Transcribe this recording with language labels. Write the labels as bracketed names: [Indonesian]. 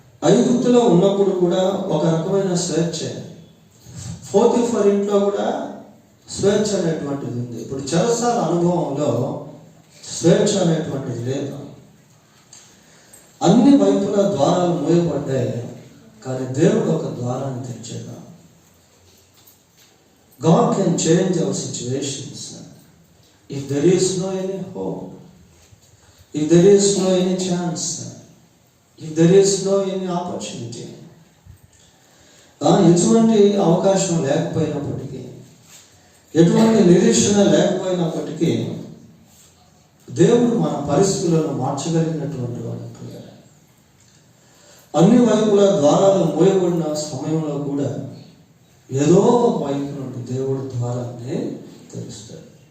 [Telugu] ఐగుప్తులో ఉన్నప్పుడు కూడా ఒక రకమైన స్వేచ్ఛ, పోతీఫర్ ఇంట్లో కూడా స్వేచ్ఛ అనేటువంటిది ఉంది. ఇప్పుడు చెరసాల అనుభవంలో స్వేచ్ఛ అనేటువంటిది లేదు. అన్ని వైపుల ద్వారాలు మూయబడ్డాయి, కానీ దేవుడు ఒక ద్వారాన్ని తెచ్చాడు. [English] God can change our situations if there is no any hope, if there is no any chance, if there is no any opportunity. [Telugu] ఎటువంటి అవకాశం లేకపోయినప్పటికీ, ఎటువంటి నిరీక్షణ లేకపోయినప్పటికీ దేవుడు మన పరిస్థితులను మార్చగలిగినటువంటి వాడు. అన్ని వైపుల ద్వారాలు మూయబడిన సమయంలో కూడా ఏదో ఒక వైపు నుండి దేవుడు ద్వారాన్ని తెరుస్తాడు.